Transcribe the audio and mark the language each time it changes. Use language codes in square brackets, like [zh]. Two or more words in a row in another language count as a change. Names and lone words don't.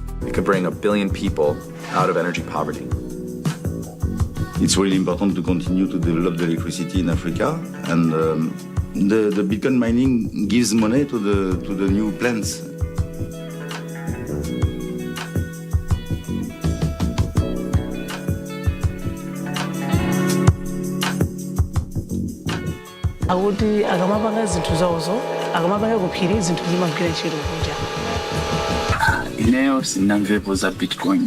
[en] It could bring 1 billion people out of energy poverty. It's really important to continue to develop the electricity in Africa, and the Bitcoin mining gives money to the new plants. [ny] Akuti akamapanga zinthu zawozo akamapanga kuphiri zinthu zimagwira ntchito kunja. Ineyo sinamvepo za Bitcoin.